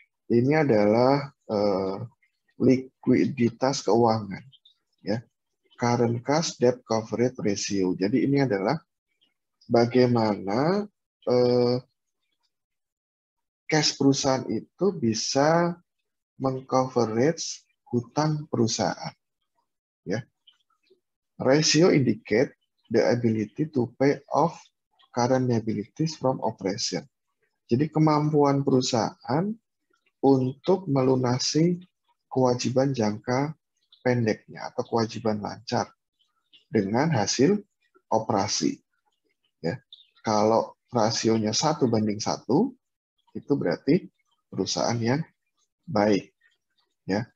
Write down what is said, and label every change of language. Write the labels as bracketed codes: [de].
[id] Ini adalah likuiditas keuangan, ya, current cash debt coverage ratio. Jadi ini adalah bagaimana cash perusahaan itu bisa mengcoverage hutang perusahaan, ya. [en] Ratio indicate the ability to pay off current liabilities from operation. [id] Jadi kemampuan perusahaan untuk melunasi kewajiban jangka pendeknya atau kewajiban lancar dengan hasil operasi. Ya. Kalau rasionya 1:1, itu berarti perusahaan yang baik. Ya.